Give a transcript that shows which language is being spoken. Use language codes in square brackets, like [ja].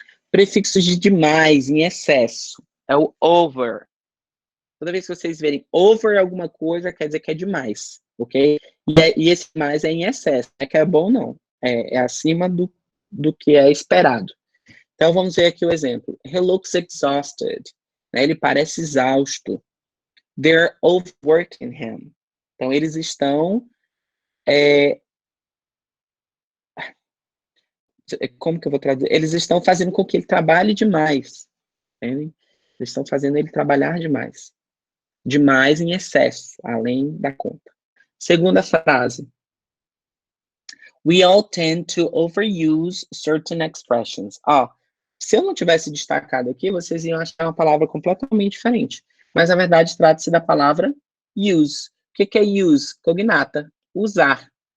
[pt] Prefixos de demais, em excesso. É o over. Toda vez que vocês verem over alguma coisa, quer dizer que é demais, ok? E esse mais é em excesso. Não é que é bom, não. É acima do que é esperado. Então, vamos ver aqui o exemplo. [en] He looks exhausted. [pt] Né? Ele parece exausto. [en] They're overworking him. [pt] Então, eles estão... como que eu vou traduzir? Eles estão fazendo com que ele trabalhe demais. Entendem? Eles estão fazendo ele trabalhar demais. Demais em excesso, além da conta. Segunda frase. [en] We all tend to overuse certain expressions. [pt] Se eu não tivesse destacado aqui, vocês iam achar uma palavra completamente diferente. Mas, na verdade, trata-se da palavra use. O que é use? Cognata. Usar.